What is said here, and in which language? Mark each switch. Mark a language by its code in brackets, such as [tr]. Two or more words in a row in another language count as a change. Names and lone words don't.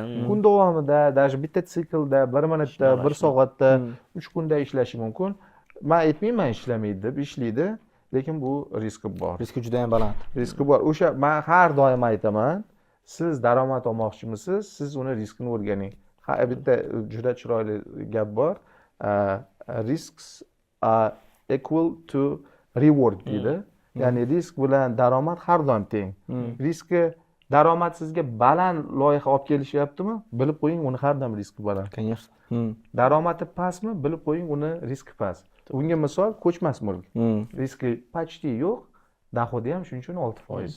[uz] Kun davomida, даже bitta siklda, 1 minutda, 1 soatda, 3 kunda ishlashi mumkin. Men aytmayman ishlamaydi deb, ishlaydi, lekin bu riski bor. Riski juda ham baland. Riski bor. O'sha men har doim aytaman, siz daromad olmoqchimisiz, siz uni riskini o'rganing. Bitta juda chiroyli gap bor. [en] Risks are equal to reward deydi. [uz] Ya'ni risk bilan daromad har doim teng. Riski daromad sizga baland loyiha olib kelishyaptimi? Bilib qo'ying, uni har doim riski baland. Конечно. Daromadi pastmi? Bilib qo'ying, uni riski past. Bunga misol ko'chmas mulk. Riski почти yo'q, doxodi ham shuning uchun 6%.